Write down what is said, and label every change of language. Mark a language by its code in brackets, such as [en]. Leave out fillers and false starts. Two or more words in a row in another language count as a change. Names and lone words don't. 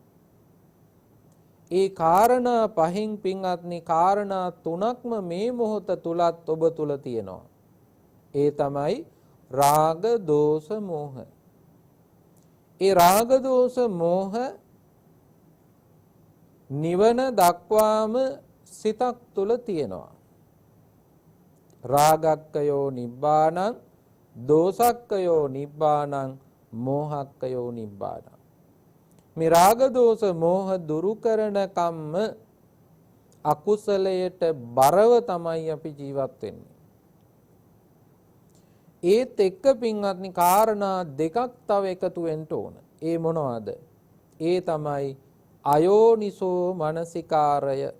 [si] ඒ කාරණා පහෙන් පින්වත්නි කාරණා තුනක්ම මේ මොහොත තුලත් ඔබ තුල තියෙනවා. ඒ තමයි රාග, දෝෂ, මෝහ. ඒ රාග, දෝෂ, මෝහ නිවන දක්වාම සිතක් තුල තියෙනවා. [pa] රාගක්කයෝ නිබ්බානං, දෝසක්කයෝ නිබ්බානං, මෝහක්කයෝ නිබ්බානං. [si] මේ රාග, දෝෂ, මෝහ දුරු කරන කම්ම අකුසලයට බරව තමයි අපි ජීවත් වෙන්නේ. ඒත් එක්ක පින්වත්නි කාරණා දෙකක් තව එකතු වෙන්න ඕන. ඒ මොනවද? ඒ තමයි අයෝනිසෝ මනසිකාරය.